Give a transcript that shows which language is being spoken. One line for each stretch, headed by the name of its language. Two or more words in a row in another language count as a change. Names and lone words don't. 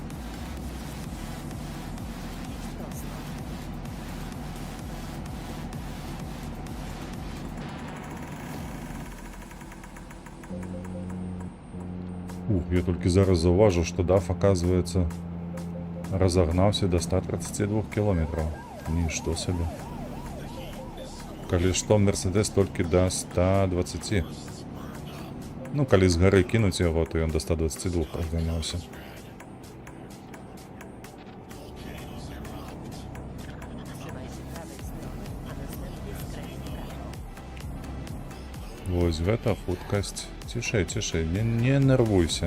Polish: Idź prosto.
Ukrainian: Ух, я тільки зараз зауважив, що DAF, оказується, розогнався до 132 кілометрів. Нічого собі. Коли що, Мерседес тільки до 120. Ну, коли з гори кинуть його, то він до 122 розганявся.
Polish: Trzymaj się prawej strony, a następnie skręć w prawo.
Belarusian: Ось гэта хуткасць. Цішэй, цішэй, не нервуйся.